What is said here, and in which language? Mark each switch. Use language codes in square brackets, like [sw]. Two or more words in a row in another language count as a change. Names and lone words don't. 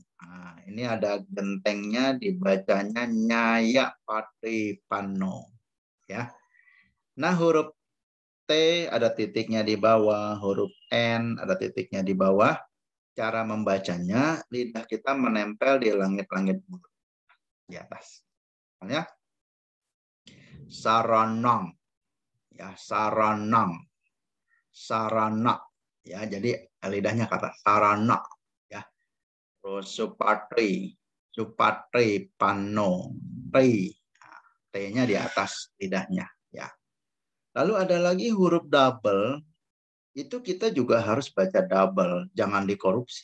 [id] Nah, ini ada gentengnya, dibacanya [pi] nyaya patri pano. [id] Ya. Nah, huruf T ada titiknya di bawah, huruf N ada titiknya di bawah. Cara membacanya, lidah kita menempel di langit-langit mulut di atas. Ya. [pi] Saranang, ya, saranang, sarana, [id] ya, jadi lidahnya kata sarana, ya. Terus supatri, [pi] supatri pano, [id] T, T-nya di atas lidahnya, ya. Lalu ada lagi huruf double, itu kita juga harus baca double, jangan dikorupsi.